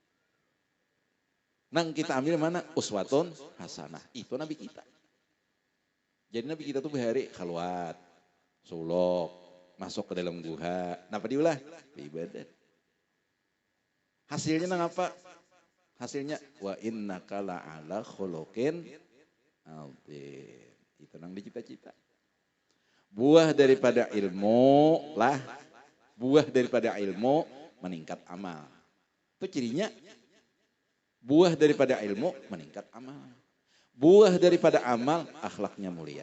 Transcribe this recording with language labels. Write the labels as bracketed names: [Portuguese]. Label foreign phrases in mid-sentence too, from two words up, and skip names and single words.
[Banjar] Nang kita ambil mana? [Arabic] أسوة حسنة. [Banjar] Itu nabi kita. Jadi nabi kita tuh bahari khaluat, sulok, masuk ke dalam guha. Napa diulah? Ibadah. Hasilnya nang apa? Hasilnya [Arabic] وإنك لعلى خلق عظيم. [Banjar] Itu nang dicita-cita. Buah daripada ilmu lah, buah daripada ilmu meningkat amal. Itu cirinya buah daripada ilmu meningkat amal. Buah daripada amal akhlaknya mulia.